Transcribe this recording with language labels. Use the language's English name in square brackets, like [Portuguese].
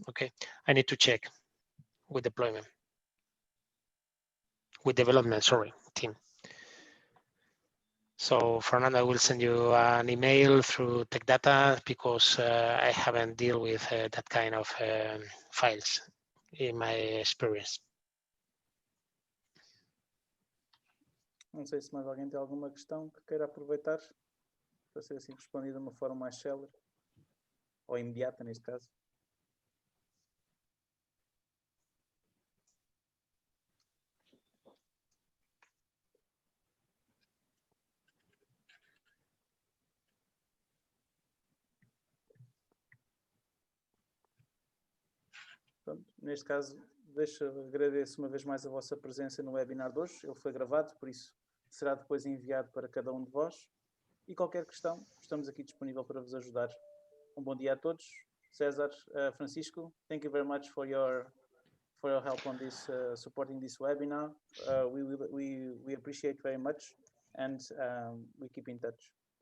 [English] Okay, I need to check with development, sorry, team. So Fernando, I will send you an email through Tech Data because I haven't dealt with that kind of files in my experience. [Portuguese] Não sei se mais alguém tem alguma questão que queira aproveitar para ser assim respondida de uma forma mais célere ou imediata neste caso. Pronto, neste caso, agradeço uma vez mais a vossa presença no webinar de hoje. Ele foi gravado, por isso será depois enviado para cada um de vós. E qualquer questão, estamos aqui disponível para vos ajudar. bom dia a todos. [English] César, Francisco, thank you very much for your help on this, supporting this webinar. We appreciate very much, and we keep in touch.